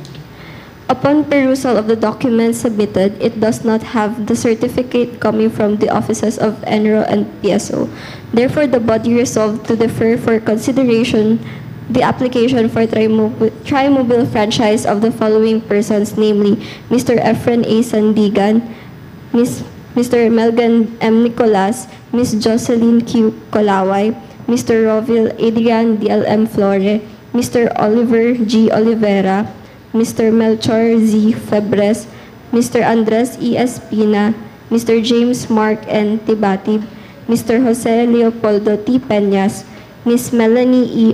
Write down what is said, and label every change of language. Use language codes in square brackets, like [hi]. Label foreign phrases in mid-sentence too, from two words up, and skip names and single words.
[en] Upon perusal of the documents submitted, it does not have the certificate coming from the offices of ENRO and PSO. Therefore, the body resolved to defer for consideration the application for Trimobile franchise of the following persons, namely Mr. Efren A. Sandigan, Mr. Melgan M. Nicolas, Ms. Jocelyn Q. Colaway, Mr. Rovil Adrian D.L.M. Flore, Mr. Oliver G. Oliveira, Mr. Melchor Z. Febres, Mr. Andres E. Espina, Mr. James Mark N. Tibatib, Mr. Jose Leopoldo T. Peñas, Ms. Melanie E.